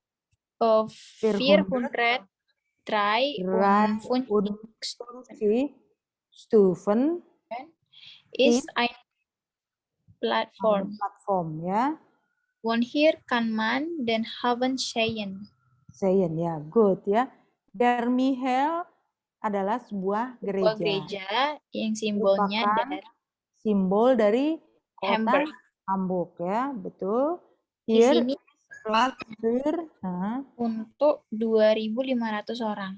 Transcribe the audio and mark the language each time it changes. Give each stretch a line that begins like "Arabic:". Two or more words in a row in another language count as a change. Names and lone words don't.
German: 453 453 Stufen ist eine eine Plattform. Plattform, ya. Von hier kann man den Hafen sehen. Sehen ya, good ya.
Indonesian: Der Michael adalah sebuah Sebuah gereja. gereja yang simbolnya Merupakan dari simbol dari kota Hamburg. Hamburg ya, betul. Di
German: Hier
Indonesian: sini
German: Platz für,
Indonesian: untuk 2.500 orang.